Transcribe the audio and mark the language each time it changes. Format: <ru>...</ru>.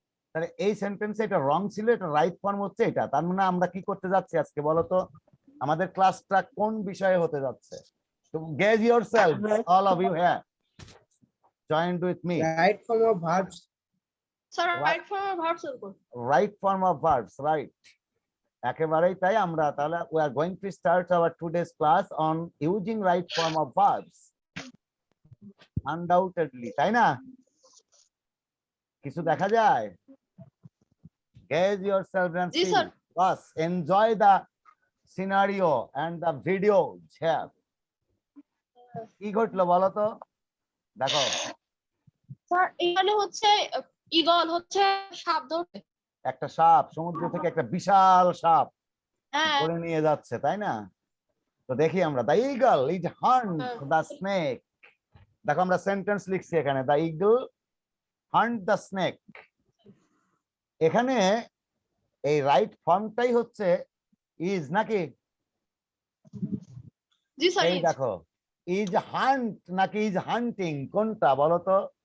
<bn>তাহলে এই সেন্টেন্সে এটা রং ছিল, এটা রাইট ফর্ম হচ্ছে এটা। তার মানে আমরা কি করতে যাচ্ছি আজকে বলো তো? আমাদের ক্লাসটা কোন বিষয়ে হতে যাচ্ছে? তো gauge yourself, all of you here, joint with me.</bn> <en>Right form of verbs. Sir right form of verbs এর উপর। Right form of verbs, right. একেবারেই তাই। আমরা তাহলে we are going to start our today's class on using right form of verbs, undoubtedly, তাই না? কিছু দেখা যায়? Gauge yourself and see. Bas, enjoy the scenario and the video here.</en> <bn>কি ঘটলো বলো তো? দেখো স্যার এখানে হচ্ছে ঈগল হচ্ছে সাপ ধরছে। একটা সাপ সমুদ্র থেকে একটা বিশাল সাপ হ্যাঁ ধরে নিয়ে যাচ্ছে, তাই না?</bn> <en>তো দেখি আমরা the eagle is hunt the snake.</en> <bn>দেখো আমরা সেন্টেন্স লিখছি এখানে the eagle hunt the snake. এখানে এই রাইট ফর্মটাই হচ্ছে ইজ নাকি? জি স্যার এই দেখো ইজ হান্ট নাকি ইজ হান্টিং কোনটা বলো তো?</bn>